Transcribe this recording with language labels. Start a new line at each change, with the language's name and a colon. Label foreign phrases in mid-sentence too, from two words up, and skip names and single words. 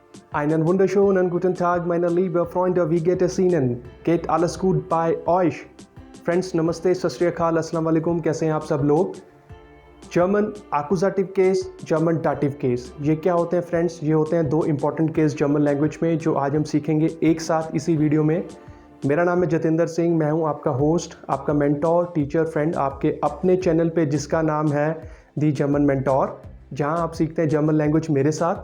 German: Einen wunderschönen guten Tag, meine liebe Freunde, wie geht es Ihnen? Geht alles gut bei euch?
Hindi: फ्रेंड्स नमस्ते,
Punjabi: ਸਤ ਸ੍ਰੀ ਅਕਾਲ,
Arabic: السلام علیکم,
Hindi: कैसे हैं आप सब लोग?
English: German accusative case, German dative case,
Hindi: ये क्या होते हैं
English: फ्रेंड्स?
Hindi: ये होते हैं दो
English: important case German language
Hindi: में जो आज हम सीखेंगे एक साथ इसी वीडियो में। मेरा नाम है जतिंदर सिंह, मैं हूं आपका होस्ट, आपका मेंटोर,
English: teacher, friend
Hindi: आपके अपने चैनल पे जिसका नाम है दी जर्मन मेंटोर, जहां आप सीखते हैं
English: German language
Hindi: मेरे साथ।